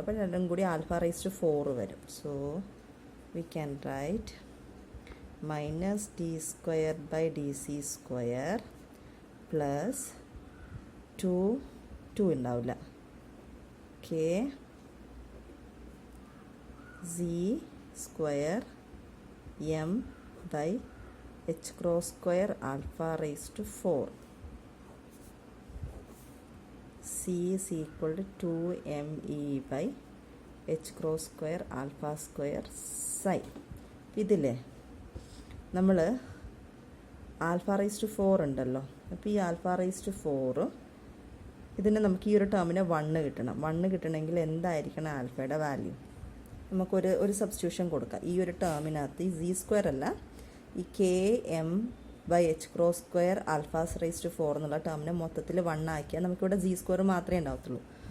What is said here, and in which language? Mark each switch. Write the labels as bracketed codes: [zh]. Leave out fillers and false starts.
[ml] അപ്പോൾ രണ്ടും കൂടി ആൽഫ റൈസ് ടു 4 വരും. [en] So we can write minus D square by D C square plus 2 ഉണ്ടാവില്ല, K C square M by h cross square alpha raised to 4. C is equal to 2me by h cross square alpha square psi. [ml] ഇതില്ലേ നമ്മൾ alpha raise to 4 ഉണ്ടല്ലോ, അപ്പോൾ ഈ alpha raise to 4 ഇതിന് നമുക്ക് ഈ ഒരു ടേമിന് 1 കിട്ടണം. 1 കിട്ടണമെങ്കിൽ എന്തായിരിക്കണം ആൽഫയുടെ വാല്യൂ? നമുക്കൊരു സബ്സ്റ്റിറ്റ്യൂഷൻ കൊടുക്കാം. ഈ ഒരു ടേമിനകത്ത് ഈ സി സ്ക്വയർ അല്ല, ഈ K M by H cross square alphas raise to 4 എന്നുള്ള ടേമിനെ മൊത്തത്തിൽ 1 ആക്കിയാൽ നമുക്കിവിടെ ജി സ്ക്വയർ മാത്രമേ ഉണ്ടാവത്തുള്ളൂ.